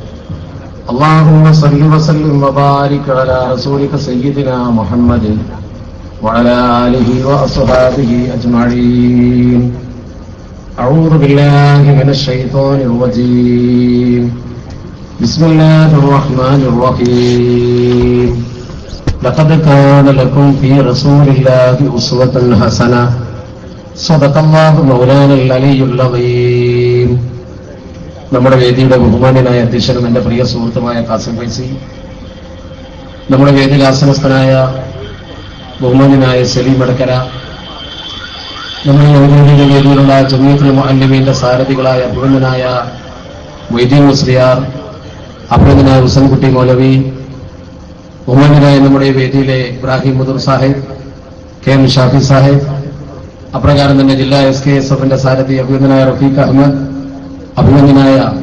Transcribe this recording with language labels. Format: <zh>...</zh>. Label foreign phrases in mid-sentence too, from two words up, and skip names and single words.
<ar>اللهم صل وسلم وبارك على رسولك سيدنا محمد وعلى آله وأصحابه أجمعين أعوذ بالله من الشيطان الرجيم بسم الله الرحمن الرحيم لقد كان لكم في رسول الله أسوة حسنة صدق الله مولانا العلي العظيم.</ar> <ml>നമ്മുടെ വേദിയുടെ ബഹുമാന്യനായ അധ്യക്ഷനും എൻ്റെ പ്രിയ സുഹൃത്തുമായ കാസിം ഫൈസി, നമ്മുടെ വേദിയിൽ ആസനസ്ഥനായ ബഹുമാന്യനായ സലീം അടക്കര, നമ്മുടെ ഔദ്യോഗിക വേദിയിലുള്ള ജമീഅത്തുൽ മുഅല്ലിമീന്റെ സാരഥികളായ അഭിനന്ദനായ മൊയ്തീൻ മുസ്ലിയാർ, അഭിനന്ദനായ ഹുസൻകുട്ടി മൗലവി, ബഹുമാന്യനായ നമ്മുടെ വേദിയിലെ ഇബ്രാഹിം മുദൂർ സാഹിബ്, കെ എം ഷാഫി സാഹിബ്, അപ്രകാരം തന്നെ ജില്ലാ SKSFന്റെ സാരഥി അഭിനന്ദനായ റഫീഖ് അഹമ്മദ്, അഭിനന്ദനായ</ml>